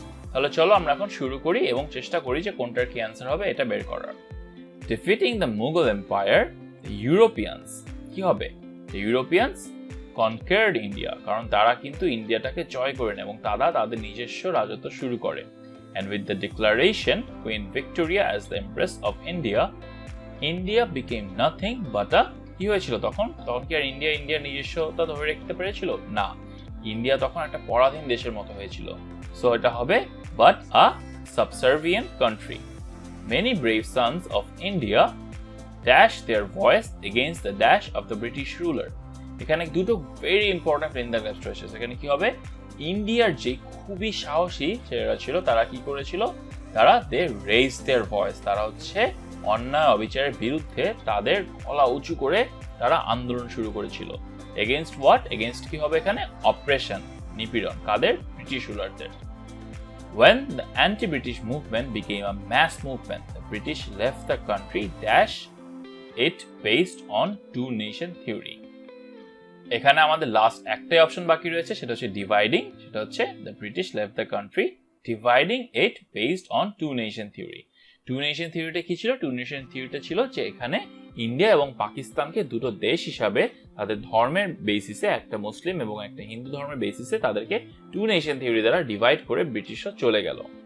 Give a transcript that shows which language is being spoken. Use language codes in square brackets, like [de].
[bn] তাহলে চলো আমরা এখন শুরু করি এবং চেষ্টা করি যে কোনটার কি অ্যান্সার হবে এটা বের করার। [en] defeating the Mughal empire, Europeans [bn] কি হবে? [en] Europeans conquered India, [bn] কারণ তারা কিন্তু ইন্ডিয়াটাকে জয় করে নেয় এবং তারা তাদের নিজস্ব রাজত্ব শুরু করে। [en] And with the declaration, Queen Victoria as the Empress of India, India became nothing but a [bn] কি হয়েছিল তখন? তখন কি আর ইন্ডিয়ার নিজস্বতা ধরে রাখতে পেরেছিল? না, ইন্ডিয়া তখন একটা পরাধীন দেশের মতো হয়েছিল। [en] so [bn] এটা হবে [en] but a subservient country. Many brave sons of India dashed their voice against the dash of the British ruler. [bn] এখানে দুটো [en] very important in the gaps [bn] রয়েছে। সেখানে কি হবে? ইন্ডিয়ার যে খুবই সাহসী ছেলেরা ছিল তারা কি করেছিল? তারা [en] they raise their voice, [bn] তারা হচ্ছে অন্যায় অবিচারের বিরুদ্ধে তাদের গলা উঁচু করে তারা আন্দোলন শুরু করেছিল। [en] Against what? [bn] এগেইনস্ট কি হবে এখানে? অপারেশন, নিপীড়ন। কাদের? British রুলারদের। [en] When the anti-British movement became a mass movement, the British left the country dash it based on two-nation theory. [bn] এখানে আমাদের লাস্ট একটাই অপশন বাকি রয়েছে, সেটা হচ্ছে ডিভাইডিং। সেটা হচ্ছে [en] The British left the country dividing it based on two nation theory. [bn] Two nation থিওরিটা কি ছিল? টু নেশন থিওরিটা ছিল যে এখানে ইন্ডিয়া এবং পাকিস্তানকে দুটো দেশ হিসাবে তাদের ধর্মের বেসিসে, একটা মুসলিম এবং একটা হিন্দু ধর্মের বেসিসে তাদেরকে টু নেশন থিওরি দ্বারা ডিভাইড করে ব্রিটিশরা চলে গেল।